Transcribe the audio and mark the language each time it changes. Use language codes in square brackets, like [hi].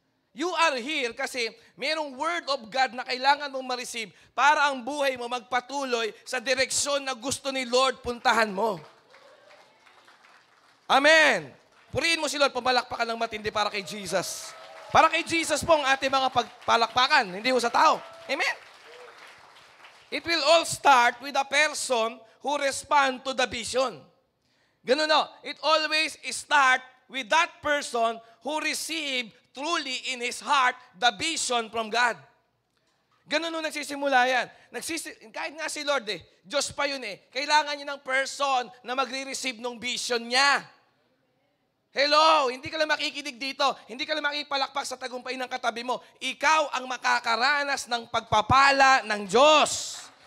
[en] You are here [tl] kasi mayroong word of God na kailangan mong ma-receive para ang buhay mo magpatuloy sa direksyon na gusto ni Lord puntahan mo. Amen. Purihin mo si Lord. Pamalakpakan ng matindi para kay Jesus. Para kay Jesus po ang ating mga pagpalakpakan, hindi mo sa tao. Amen? [en] It will all start with a person who respond to the vision. [tl] Ganun no? [en] It always start with that person who receive truly in his heart the vision from God. [tl] Ganun nung nagsisimula yan. Kahit nga si Lord Diyos pa yun kailangan niya ng person na magre-receive ng vision niya. Hello, hindi ka lang makikinig dito. Hindi ka lang makipalakpak sa tagumpay ng katabi mo. Ikaw ang makakaranas ng pagpapala ng Diyos.